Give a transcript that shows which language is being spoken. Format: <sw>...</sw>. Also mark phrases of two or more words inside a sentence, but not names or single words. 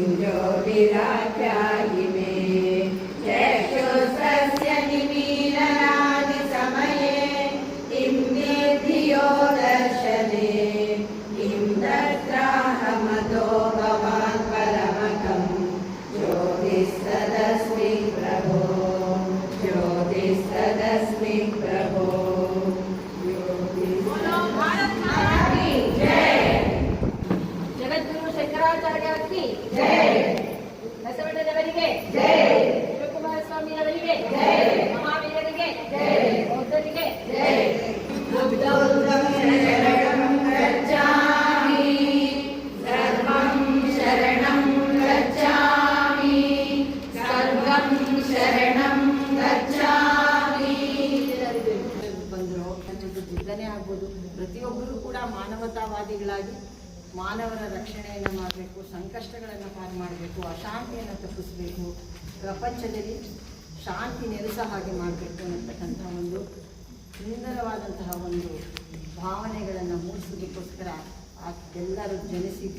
<sa>ज्योतिराख्यायिमे चक्षुस्तस्य निमीलनादि समये किं विद्यो दर्शने किं तत्राहमतो भवान् परमकं ज्योतिस्तदस्मि प्रभो ज्योतिस्तदस्मि प्रभो</sa> <kn>ಜಗದ್ಗುರು ಶಂಕರಾಚಾರ್ಯವರಿಗೆ ಜೈ, ಬಸವಣ್ಣನವರಿಗೆ ಜೈ, ಶಿವಕುಮಾರ ಸ್ವಾಮಿಯವರಿಗೆ ಮಹಾವೀರರಿಗೆ ಬೌದ್ಧರಿಗೆ</kn> <sa>बुद्धं शरणं गच्छामि सर्वं शरणं गच्छामि सर्वं शरणं गच्छामि.</sa> <kn>ಬಂದರು ನನ್ನದು ಬುದ್ಧನೇ ಆಗ್ಬೋದು. ಪ್ರತಿಯೊಬ್ಬರೂ ಕೂಡ ಮಾನವತಾವಾದಿಗಳಾಗಿ ಮಾನವರ ರಕ್ಷಣೆಯನ್ನು ಮಾಡಬೇಕು, ಸಂಕಷ್ಟಗಳನ್ನು ಪಾರು ಮಾಡಬೇಕು, ಅಶಾಂತಿಯನ್ನು ತಪ್ಪಿಸಬೇಕು, ಪ್ರಪಂಚದಲ್ಲಿ ಶಾಂತಿ ನೆಲೆಸ ಹಾಗೆ ಮಾಡಬೇಕು ಅನ್ನತಕ್ಕಂಥ ಒಂದು ಸುಂದರವಾದಂತಹ ಒಂದು ಭಾವನೆಗಳನ್ನು ಮೂಡಿಸೋದಕ್ಕೋಸ್ಕರ ಎಲ್ಲರೂ ಜನಿಸಿದ್ದು.</kn>